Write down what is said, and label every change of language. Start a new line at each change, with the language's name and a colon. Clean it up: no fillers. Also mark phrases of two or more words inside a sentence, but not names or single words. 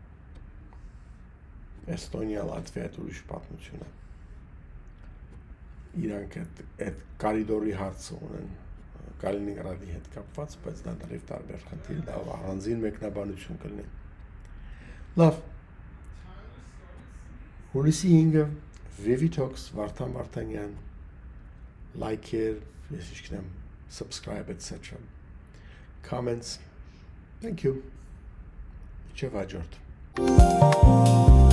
Armenian: Էստոնիա, Լատվիա այդ ուրիշ պատմություն է։ Իրանք այդ կարիդորի հարցը ունեն Կալինինգրադի հետ կապված, բայց դա դեռ տարբեր խնդիր, դա առանձին մեկնաբանություն կլինի։ Լավ։ Հուլիսի 5-ը Vivi Talks Վարդան Վարդանյան like-եր, ես իշխնեմ
English: subscribe etc. Comments. Thank you.
Armenian: Իջև հաջորդ։